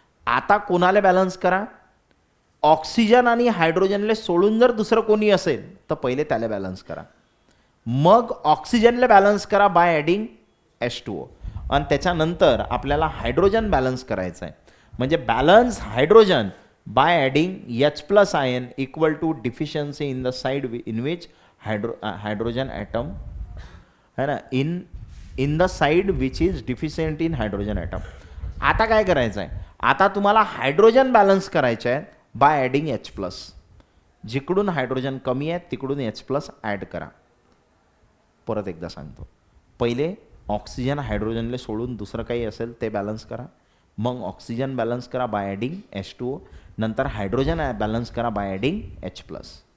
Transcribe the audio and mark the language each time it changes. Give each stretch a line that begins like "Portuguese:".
Marathi: आता कोणाला बॅलन्स करा? ऑक्सिजन आणि हायड्रोजनला सोडून जर दुसरं कोणी असेल तर पहिले त्याला बॅलन्स करा. मग ऑक्सिजनला बॅलन्स करा
English: by adding H2O
Marathi: आणि त्याच्यानंतर आपल्याला हायड्रोजन बॅलन्स करायचं आहे. म्हणजे balance hydrogen
English: By adding H plus ion equal to deficiency in the side in which hydrogen atom है ना, in the side which is deficient in hydrogen atom.
Marathi: आता काय करायचं आहे, आता तुम्हाला हायड्रोजन बॅलन्स करायचे आहे
English: By adding H plus.
Marathi: जिकडून hydrogen कमी आहे तिकडून H प्लस ॲड करा. परत एकदा सांगतो, पहिले ऑक्सिजन हायड्रोजनले सोडून दुसरं काही असेल ते बॅलन्स करा, मग ऑक्सिजन बॅलन्स करा
English: by adding H2O,
Marathi: नंतर हायड्रोजन बॅलन्स करा
English: By adding H plus.